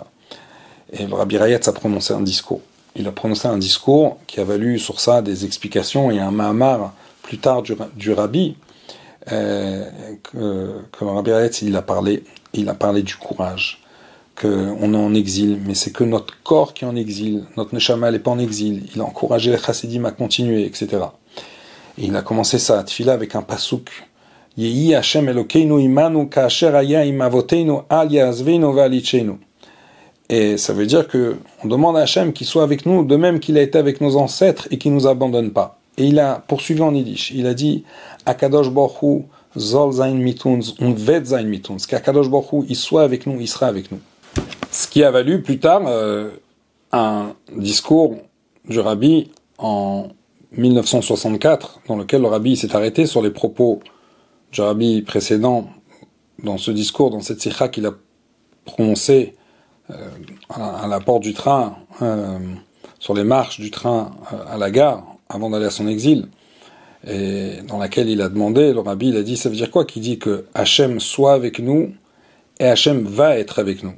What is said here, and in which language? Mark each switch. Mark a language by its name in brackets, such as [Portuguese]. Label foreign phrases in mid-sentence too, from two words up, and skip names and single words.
[French] Et le Rabbi Rayatz a prononcé un discours. Il a prononcé un discours qui a valu sur ça des explications, et un mahamar plus tard du Rabbi, que le Rabbi Rayatz, il a parlé du courage, qu'on est en exil, mais c'est que notre corps qui est en exil, notre neshama n'est pas en exil. Il a encouragé les chassidim à continuer, etc. Et il a commencé sa tfila avec un pasouk. [Hebrew] יהי ה' אלוקינו עמנו כאשר היה עם אבותינו אל יעזבנו ואל יטשנו. [French] Et ça veut dire que on demande à Hashem qu'il soit avec nous, de même qu'il a été avec nos ancêtres et qu'il nous abandonne pas. Et il a poursuivi en yiddish. Il a dit [Yiddish] הקדוש ברוך הוא זאָל זײַן מיט אונדז און וועט זײַן מיט אונדז. [French] Qu'Akadosh Baruch Hu il soit avec nous, il sera avec nous. Ce qui a valu plus tard un discours du Rabbi en 1964, dans lequel le Rabbi s'est arrêté sur les propos du Rabbi précédent, dans ce discours, dans cette sikha qu'il a prononcé à la porte du train, sur les marches du train à la gare, avant d'aller à son exil, et dans laquelle il a demandé, le Rabbi il a dit, ça veut dire quoi qu'il dit que Hachem soit avec nous, et Hachem va être avec nous.